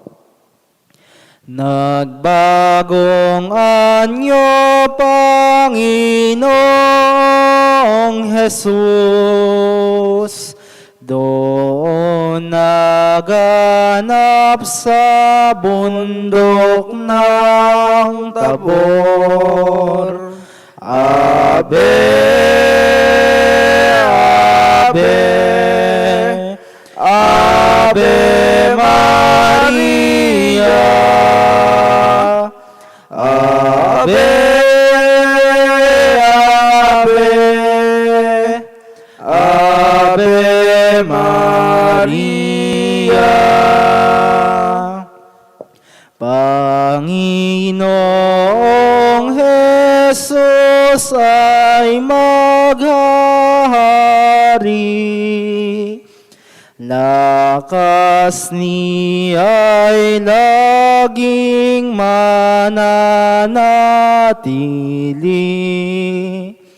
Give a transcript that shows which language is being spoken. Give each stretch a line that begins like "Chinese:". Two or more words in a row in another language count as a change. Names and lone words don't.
Filipino: Nagbagong anyo, Panginoong Jesus, doon naganap sa bundok ng Tabor.
Latin: Ave, Ave, Ave Maria, Ave, Ave, Ave Maria.
Filipino: Panginoong Jesus ay maghahari, lakas niya'y laging mananatili.